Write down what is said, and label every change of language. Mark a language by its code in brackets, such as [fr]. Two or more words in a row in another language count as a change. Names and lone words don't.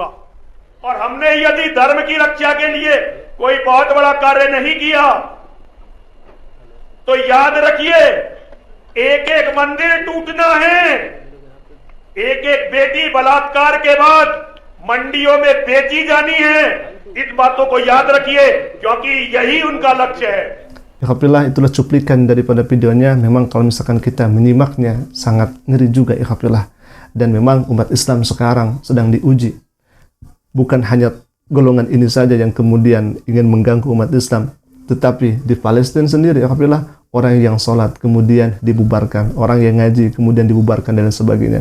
[hi] और हमने यदि धर्म की रक्षा के लिए कोई बहुत बड़ा कार्य नहीं किया, तो याद रखिए एक एक मंदिर टूटना है, एक एक बेटी बलात्कार के बाद मंडियों में बेची जानी है। इस बातों को याद रखिए, क्योंकि यही उनका लक्ष्य है। [id] Ikhwafillah, itulah cuplikan daripada videonya. Memang kalau misalkan kita menyimaknya sangat ngeri juga ikhwafillah. Dan memang umat Islam sekarang sedang diuji. Bukan hanya golongan ini saja yang kemudian ingin mengganggu umat Islam, tetapi di Palestina sendiri ikhwafillah, orang yang sholat kemudian dibubarkan, orang yang ngaji kemudian dibubarkan dan sebagainya.